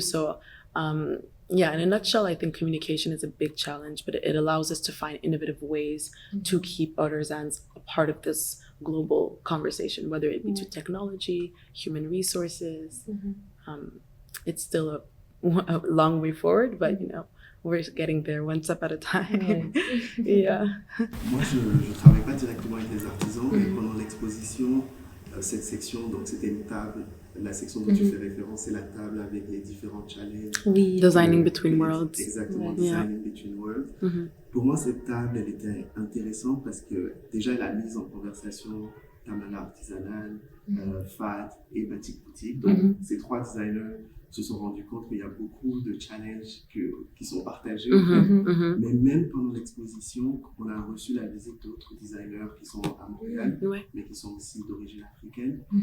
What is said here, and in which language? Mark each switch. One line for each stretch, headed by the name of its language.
English: So in a nutshell, I think communication is a big challenge, but it allows us to find innovative ways to keep artisans a part of this global conversation, whether it be to technology, human resources. It's still a long way forward, but we're getting there one step at a time.
French: Moi, je ne travaille pas directement avec les artisans, mais pendant l'exposition, cette section, donc c'était une table. La section dont tu fais référence, c'est la table avec les différents challenges.
English: Designing between worlds.
French: Exactement, designing between worlds. Pour moi, cette table, elle était intéressante parce que déjà, elle a mis en conversation Tamala Artisanal, FAD et Batik Boutique. Donc, ces trois designers se sont rendus compte qu'il y a beaucoup de challenges qui sont partagés. Mais même pendant l'exposition, on a reçu la visite d'autres designers qui sont à Montréal, mais qui sont aussi d'origine africaine.